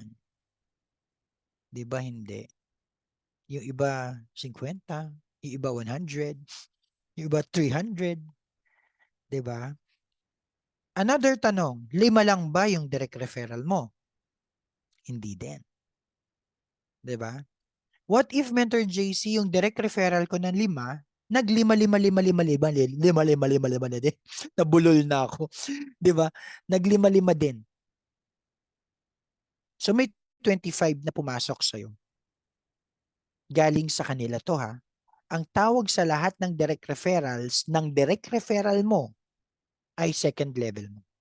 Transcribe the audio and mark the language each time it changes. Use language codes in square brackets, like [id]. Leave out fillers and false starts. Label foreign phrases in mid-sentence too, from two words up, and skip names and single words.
[tl] Di ba hindi? Yung iba 50, yung iba 100, yung iba 300. Di ba? Another tanong, 5 lang ba yung [en] direct referral [tl] mo? Hindi din. Di ba? [en] What if, [tl] Mentor JC, yung [en] direct referral [tl] ko ng 5, naglima, lima, lima, lima, lima, lima, lima, lima, lima na din. Nabulol na ako. Di ba? Naglima, lima din. So may 25 na pumasok sa'yo. Galing sa kanila to ha. Ang tawag sa lahat ng [en] direct referrals [tl] ng [en] direct referral [tl] mo ay second level mo.